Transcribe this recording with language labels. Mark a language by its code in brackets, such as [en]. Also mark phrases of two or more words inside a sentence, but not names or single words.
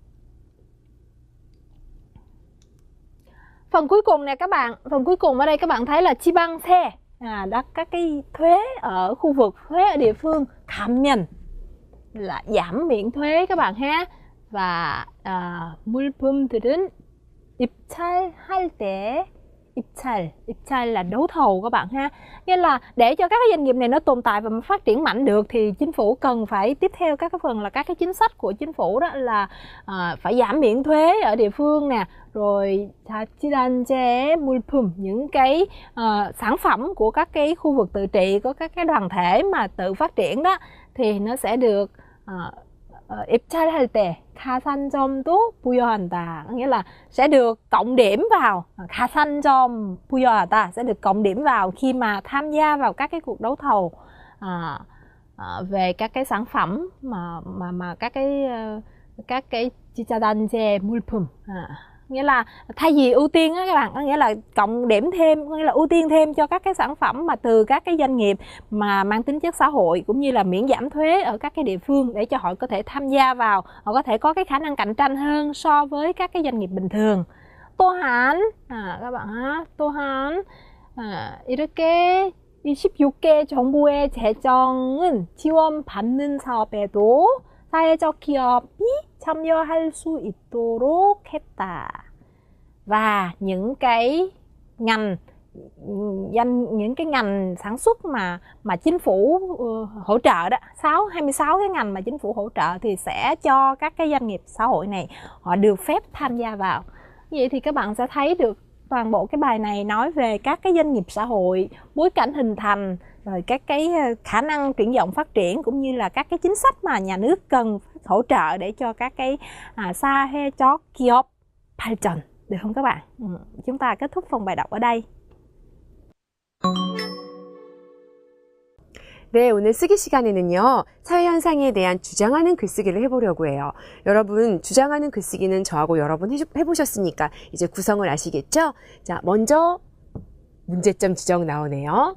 [vi] Phần cuối cùng này các bạn, phần cuối cùng ở đây các bạn thấy là 지방세, đó các cái thuế ở khu vực, thuế ở địa phương, 감면 là giảm miễn thuế các bạn ha. Và [ko] 물품들은 입찰할 때 [vi] Ibchal là đấu thầu các bạn ha. Nghĩa là để cho các cái doanh nghiệp này nó tồn tại và phát triển mạnh được thì chính phủ cần phải tiếp theo các cái phần là các cái chính sách của chính phủ, đó là phải giảm miễn thuế ở địa phương nè, rồi [ko] 자치단체 물품, [vi] những cái sản phẩm của các cái khu vực tự trị, có các cái đoàn thể mà tự phát triển đó, thì nó sẽ được [ko] 입찰할 때 가산점도 부여한다. [vi] Nghĩa là sẽ được cộng điểm vào, [ko] 가산점 부여하다, [vi] sẽ được cộng điểm vào khi mà tham gia vào các cái cuộc đấu thầu về các cái sản phẩm mà các cái [ko] 지자단체 물품. [vi] Nghĩa là thay vì ưu tiên á các bạn, có nghĩa là cộng điểm thêm, có nghĩa là ưu tiên thêm cho các cái sản phẩm mà từ các cái doanh nghiệp mà mang tính chất xã hội, cũng như là miễn giảm thuế ở các cái địa phương, để cho họ có thể tham gia vào, họ có thể có cái khả năng cạnh tranh hơn so với các cái doanh nghiệp bình thường. 또한 các bạn ha, [ko] 또한 이렇게 26개 정부의 재정은 지원받는 사업에도 사회적 기업이 참여할 수 있도록 했다. [vi] Và những cái ngành sản xuất mà chính phủ hỗ trợ đó, 26 cái ngành mà chính phủ hỗ trợ thì sẽ cho các cái doanh nghiệp xã hội này họ được phép tham gia vào. Vậy thì các bạn sẽ thấy được toàn bộ cái bài này nói về các cái doanh nghiệp xã hội, bối cảnh hình thành, rồi các cái khả năng triển vọng phát triển, cũng như là các cái chính sách mà nhà nước cần hỗ trợ để cho các cái [ko] 사회적 기업 발전. [vi] Được không các bạn? Chúng ta kết thúc phần bài đọc ở đây. [ko] 네, 오늘 쓰기 시간에는요, 사회현상에 대한 주장하는 글쓰기를 해보려고 해요. 여러분, 주장하는 글쓰기는 저하고 여러 번 해보셨으니까 이제 구성을 아시겠죠? 자, 먼저 문제점 지적 나오네요.